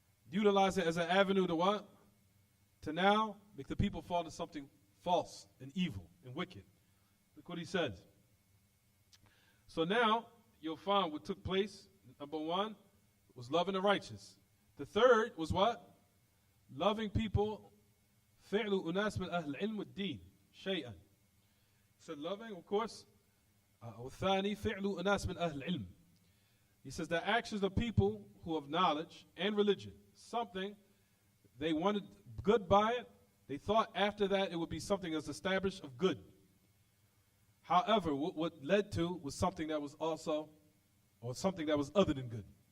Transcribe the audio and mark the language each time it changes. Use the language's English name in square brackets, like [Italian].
[English] Utilize it as an avenue to what? To now make the people fall into something false and evil and wicked. Look what he says. So now you'll find what took place. Number one was loving the righteous. The third was what? Loving people. [Arabic] فعل أناس من أهل العلم والدين شيئا. [English] So loving, of course. [Arabic] والثاني فعل أناس من أهل العلم. [English] He says the actions of people who have knowledge and religion. Something they wanted good by it. They thought after that it would be something that's established of good. However, what led to was something that was also, or something that was other than good.